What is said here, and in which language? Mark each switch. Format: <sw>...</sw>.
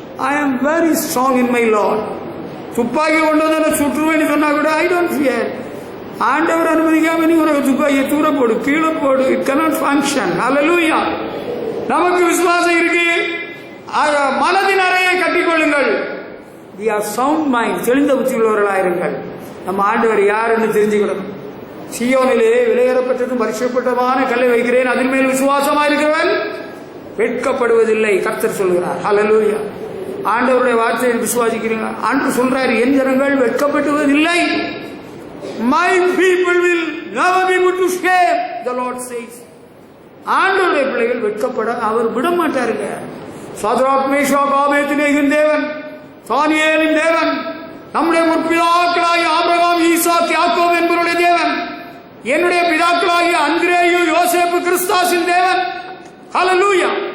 <en>I am very strong in my Lord.</en> <ta>துப்பாக்கி கொண்டு வந்து சுற்றுவேன்னு சொன்னா கூட</ta> <en>I don't fear.</en> <ta>ஆண்டவர் அனுமதிக்காம நீ உனக்கு துப்பாக்கியை தூர போடு, கீழே போடு.</ta> <en>It cannot function.</en> <ta>அல்லேலூயா. நமக்கு விசுவாசம் இருக்கு. மனதின் அறையை கட்டிக்கொள்ளுங்கள்.</ta> <en>We are sound mind.</en> <ta>தெளிந்த புத்தி உள்ளவர்களாயிருங்கள். நம்ம ஆண்டவர் யாருன்னு தெரிஞ்சுக்கணும். சீயோனிலே விலையேறப்பட்டதும் பரிசுத்தமான கல்லை வைக்கிறேன், அதன் மேல் விசுவாசமா இருக்கிறவன் வெட்கப்படுவதில்லை. கர்த்தர் சொல்கிறார். அல்லேலூயா. ஆண்டவருடைய வார்த்தையை விசுவாசிக்கிறீங்களா? ஆண்டவர் சொல்றாரு, என் ஜனங்கள் வெட்கப்படுவதில்லை.</ta> <en>My people will never be put to shame, the Lord says.</en> <ta>ஆண்டவருடைய பிள்ளைகள் வெட்கப்பட அவர் விட மாட்டாருங்க. சாத்ராக் மேஷாக் ஆபேத்நேகின் தேவன், தானியேலின் தேவன், நம்முடைய முற்பிதாக்களாகிய ஆபிரகாம், ஈசாக், யாக்கோபு என்பவருடைய தேவன், என்னுடைய பிதாக்களாகிய அந்திரேயு, யோசேப்பு, கிறிஸ்தாசின் தேவன். ஹல்லேலூயா.</ta>